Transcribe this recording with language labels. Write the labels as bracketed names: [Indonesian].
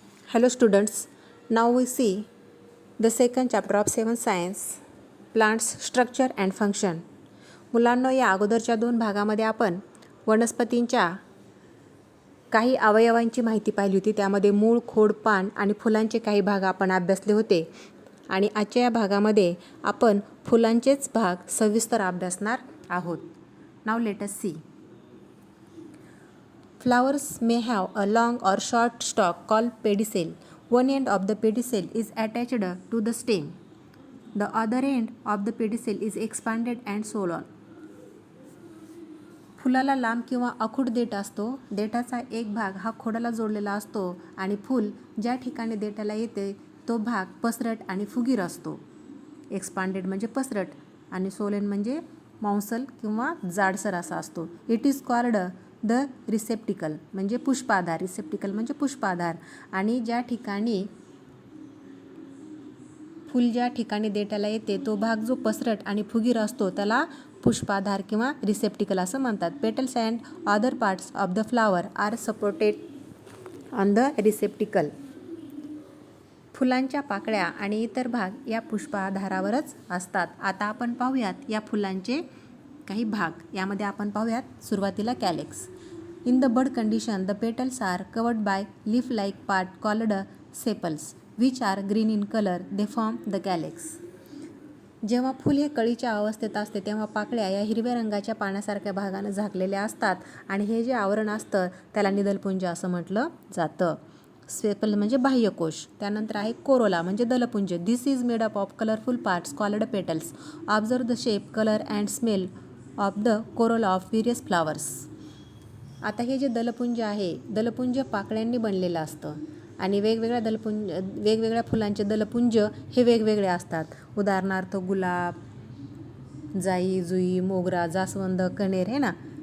[English] Hello students, now we see the second chapter of 7th Science, Plants Structure and Function. [Marathi] मुलांनो, या अगोदरच्या 2 भागामध्ये आपण वनस्पतींच्या काही अवयवांची माहिती पाहिली होती. त्यामध्ये मूळ, खोड, पान आणि फुलांचे काही भाग आपण अभ्यासले होते. आणि आजच्या या भागामध्ये आपण फुलांचेच भाग सविस्तर अभ्यासणार आहोत. [English] Now let us see. Flowers may have a long or short stalk called pedicel. One end of the pedicel is attached to the stem. The other end of the pedicel is expanded and so on. [Marathi] फुलाला लांब किंवा अखूड देठ असतो. देठाचा एक भाग हा खोडाला जोडलेला असतो आणि फूल ज्या ठिकाणी देठाला येते तो भाग पसरट आणि फुगीर असतो. एक्सपांडेड म्हणजे पसरट आणि सोलेन म्हणजे मांसल किंवा जाडसर असा असतो. [English] it is called the receptacle [Marathi] म्हणजे पुष्पाधार. रिसेप्टिकल म्हणजे पुष्पाधार. आणि ज्या ठिकाणी फूल ज्या ठिकाणी देठाला येते तो भाग जो पसरट आणि फुगीर असतो त्याला पुष्पाधार किंवा रिसेप्टिकल असं म्हणतात. [English] Petals and other parts of the flower are supported on the receptacle. [Marathi] फुलांच्या पाकळ्या आणि इतर भाग या पुष्पाधारावरच असतात. आता आपण पाहूयात या फुलांचे काही भाग. यामध्ये आपण पाहूयात सुरुवातीला कॅलेक्स. [English] In the bud condition the petals are covered by leaf like part called sepals which are green in colour. They form the calyx. [Marathi] जेव्हा फूल हे कळीच्या अवस्थेत असते तेव्हा पाकळ्या या हिरव्या रंगाच्या पाण्यासारख्या भागानं झाकलेल्या असतात आणि हे जे आवरण असतं त्याला निदलपुंज असं म्हटलं जातं. सेपल म्हणजे बाह्यकोश. त्यानंतर आहे कोरोला म्हणजे दलपुंज. [English] This is made up of colourful parts called petals. Observe the shape, colour and smell of the corolla of various flowers. [Marathi] आता हे जे दलपुंज आहे, दलपुंज पाकळ्यांनी बनलेलं असतं आणि वेगवेगळ्या फुलांचे दलपुंज हे वेगवेगळे असतात. उदाहरणार्थ गुलाब, जाई, जुई, मोगरा, जास्वंद, कणेर हे ना.